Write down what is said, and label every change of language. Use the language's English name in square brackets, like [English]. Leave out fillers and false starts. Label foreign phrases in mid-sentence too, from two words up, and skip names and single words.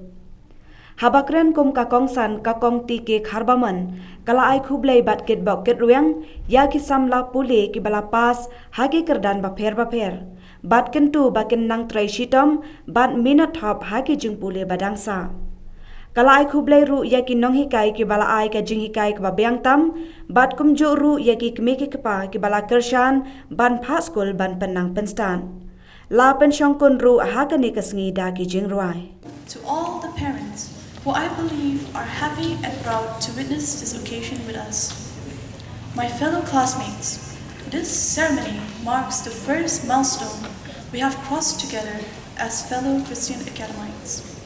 [Khasi] Habakren kum ka kongsan ka kong tike kharbaman kala ai khublei bat ket bok ket ruang ya ki Samla Pule ki balapas hagi kerdan ba pher bat kentu bakin nang trai shitom bat minat hop hagi jing Pule badangsa kala ai khublei ru ya ki nong hikai ki bala ai ka jing hikai ka babyang tam bat kum jo ru ya ki kmeki kpa ki bala kershan ban pha school ban penang penstan la pen shongkun ru hakani kasngi da ki jing ruai. [English] To all the parents who I believe are happy and proud to witness this occasion with us. My fellow classmates, this ceremony marks the first milestone we have crossed together as fellow Christian academites.